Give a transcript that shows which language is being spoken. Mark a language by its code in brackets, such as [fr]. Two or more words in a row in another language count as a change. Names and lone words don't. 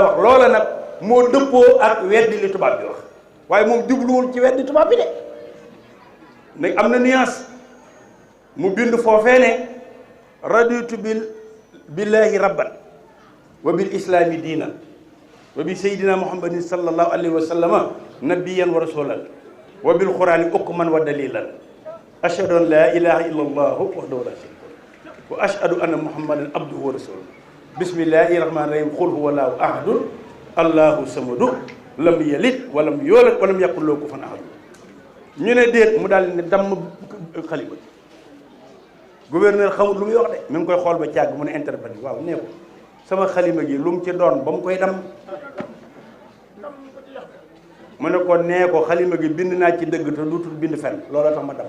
[wo] wax loola nag moo dëppoo ak weddi li tubaab bi wax waaye moom jubluwul ci weddi tubaab bi de nag am na nuance mu bind foofee ne [ar] رضيت بالله ربا وبالإسلام دينا وب سيدنا محمد صلى الله عليه وسلم نبيا ورسولا وبالقرآن حكما ودليلا أشهد أن لا إله إلا الله وحده لا شريك له وأشهد أن محمدا عبده ورسوله بسم الله الرحمن الرحيم قل هو الله أحد الله الصمد لم يلد ولم يولد ولم يكن له كفوا أحد [wo] ñu ne déet mu daal ne damm xalima ji gouverneur xamul lu muy wax de mi ngi koy xool ba càgg mu ne interpellé waaw nee ko sama xalima gi lu mu ci doon ba mu koy dam mu ne ko nee ko xalima gi bind naa ci dëgg te duutul bind fenn looloo tax ma dam